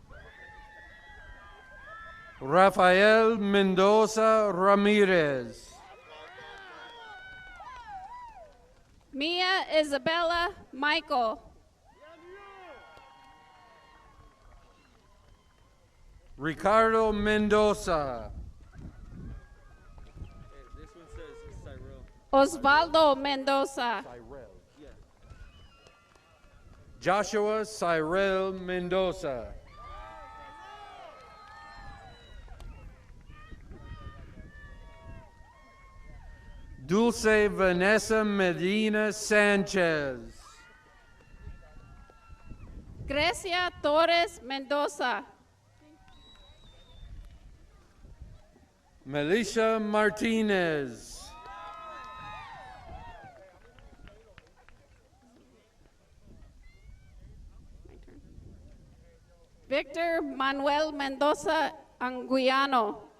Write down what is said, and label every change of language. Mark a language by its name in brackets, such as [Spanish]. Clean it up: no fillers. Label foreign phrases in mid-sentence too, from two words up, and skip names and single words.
[English] Rafael Mendoza Ramirez. Mia Isabella Michael. Ricardo Mendoza. This one says Cyril. Osvaldo Mendoza. Joshua Cyril Mendoza. Dulce Vanessa Medina Sanchez. Grecia Torres Mendoza. Melisha Martinez. Victor Manuel Mendoza Anguiano.